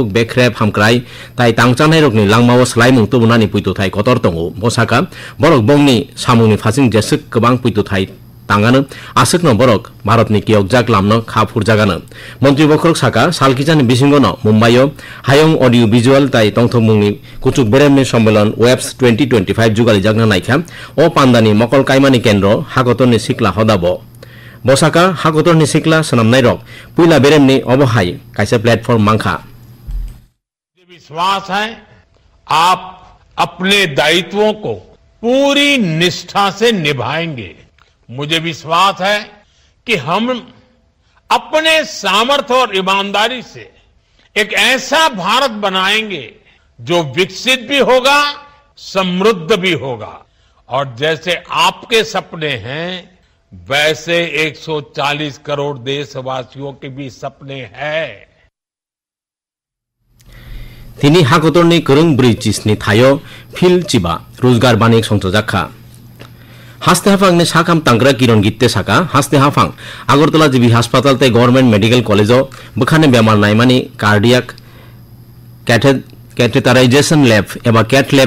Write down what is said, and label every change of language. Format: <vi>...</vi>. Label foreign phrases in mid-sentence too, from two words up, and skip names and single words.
<trp>बेख्रेब हामक्राय ताई तांचानाय रकनि लांमाव स्लायमुं तुबुनानि पुइतुथाय कतर दंगो बसाका बरक बंनि सामुंनि फासिं जेसक गोबां पुइतुथाय तांगानो आसकनो बरक भारतनि कियकजाक लामनो खाफुरजागानो मंत्री बखरक साका सालकिजानि बिसिंगनो मुम्बाइयो हायं</trp> <en>audio visual</en> <trp>ताई तंथमुंनि कुचुक बेरेमनि सम्मेलन वेब्स 2025 जुगालि जागना नायखा ओ पान्दानि मकल कायमानि केन्द्र हाकतरनि सिकला हदाबो बसाका हाकतरनि सिकला सनामनाय रक पुइला बेरेमनि अबहाय कायसे प्लेटफॉर्म मांखा</trp> <hi>मुझे विश्वास है आप अपने दायित्वों को पूरी निष्ठा से निभाएंगे मुझे विश्वास है कि हम अपने सामर्थ्य और ईमानदारी से एक ऐसा भारत बनाएंगे जो विकसित भी होगा समृद्ध भी होगा और जैसे आपके सपने हैं वैसे 140 करोड़ देशवासियों के भी सपने हैं</hi> <trp>तिनी हाकतरनि करंग ब्रिजिसनि थायो फिल चिबा रोजगार बानिक संसजाखा हास्ते हाफांनि साखाम तांग्रा किरण गित्ते साका हास्ते हाफां आगरतला जिबि हासपाताल ते</trp> <en>government medical</en> <trp>कॉलेजो बखाने बेमार नायमानि</trp> <en>cardiac catheterization lab</en> <trp>एबा</trp> <en>cath lab</en>